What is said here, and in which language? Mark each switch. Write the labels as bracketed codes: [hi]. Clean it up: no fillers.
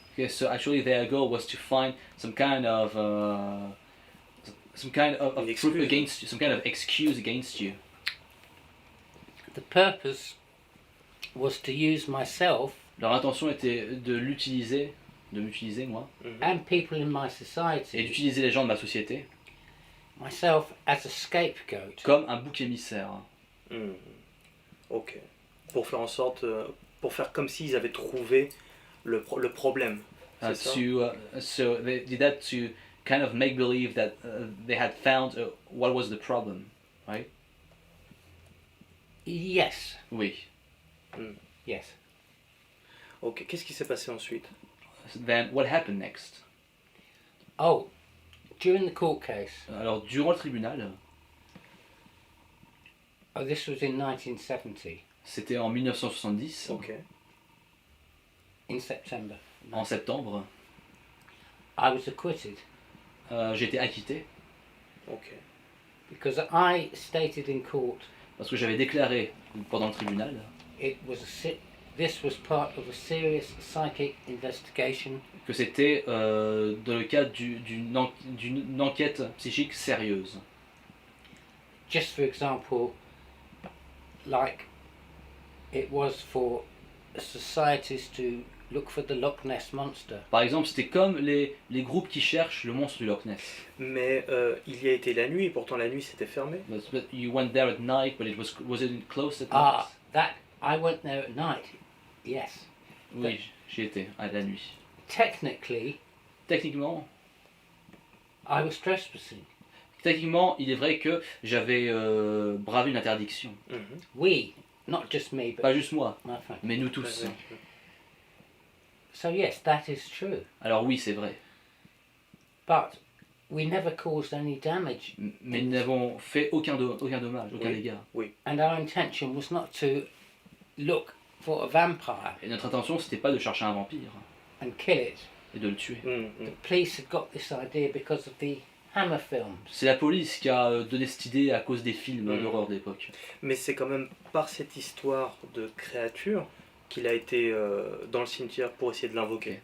[en] Okay, so actually their goal was to find some kind of [fr] Une [en] proof excuse. against you, some kind of excuse against you. The purpose was to use myself [fr] Leur intention était de m'utiliser moi, [en] and people in my [fr] et [en] society, [fr] d'utiliser les gens de ma société [en] myself as a scapegoat. [fr] comme un bouc émissaire. Hmm. Ok. Pour faire en sorte, pour faire comme s'ils avaient trouvé le problème. C'est ça? [en] So they did that to kind of make believe that they had found what was the problem, right? Yes, [fr] Oui. [en] yes. Ok. [fr] Qu'est-ce qui s'est passé ensuite? [en] Then what happened next? Oh, during the court case, [fr] Alors durant le tribunal, [en] oh, this was in 1970, [fr] c'était en 1970, Ok. [en] in September. [fr] en septembre, [en] I was acquitted [fr] j'ai été acquitté Ok. [en] because I stated in court [fr] parce que j'avais déclaré pendant le tribunal [en] it was this was part of a serious psychic investigation [fr] que c'était dans le cadre d'une enquête psychique sérieuse. [en] just for example, like it was for societies to look for the Loch Ness monster. [fr] Par exemple, c'était comme les groupes qui cherchent le monstre du Loch Ness. Mais il y a été la nuit, et pourtant la nuit c'était fermé. [en] But you went there at night, but was it closed at night? Ah, that I went there at night. Yes. [fr] Oui, j'y étais à la nuit. [en] Technically, [fr] Techniquement, [en] I was trespassing. [fr] il est vrai que j'avais bravé une interdiction. Mhm. [en] We, not just me, but [fr] Pas juste moi, [en] my friend. [fr] mais nous tous. Ouais, ouais. [en] So yes, that is true. [fr] Alors oui, c'est vrai. [en] But we never caused any damage, [fr] Mais nous n'avons fait aucun dommage, aucun Oui. dégât. [en] and our intention was not to look for a vampire [fr] Et notre intention, c'était pas de chercher un vampire [en] and kill it. [fr] et de le tuer. Mhm. [en] The police had got this idea because of the Hammer films. [fr] C'est la police qui a donné cette idée à cause des films Mm. d'horreur d'époque. Mais c'est quand même par cette histoire de créature qu'il a été dans le cimetière pour essayer de l'invoquer.